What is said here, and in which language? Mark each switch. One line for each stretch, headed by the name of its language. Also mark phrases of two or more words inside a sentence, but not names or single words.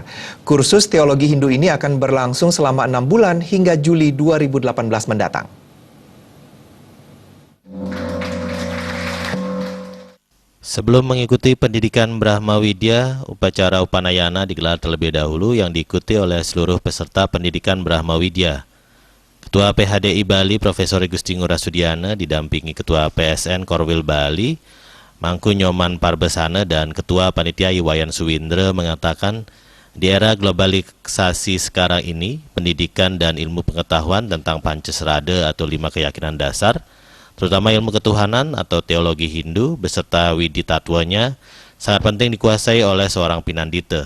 Indonesian: Kursus Teologi Hindu ini akan berlangsung selama 6 bulan hingga Juli 2018 mendatang. Sebelum mengikuti pendidikan Brahma Widya, upacara Upanayana digelar terlebih dahulu yang diikuti oleh seluruh peserta pendidikan Brahma Widya. Ketua PHDI Bali Profesor Gusti Ngurah Sudiana didampingi Ketua PSN Korwil Bali, Mangku Nyoman Parbesana dan Ketua Panitia Iwayan Suwindra mengatakan di era globalisasi sekarang ini, pendidikan dan ilmu pengetahuan tentang Pancasrada atau 5 keyakinan dasar, terutama ilmu ketuhanan atau teologi Hindu beserta widitatwanya sangat penting dikuasai oleh seorang Pinandita.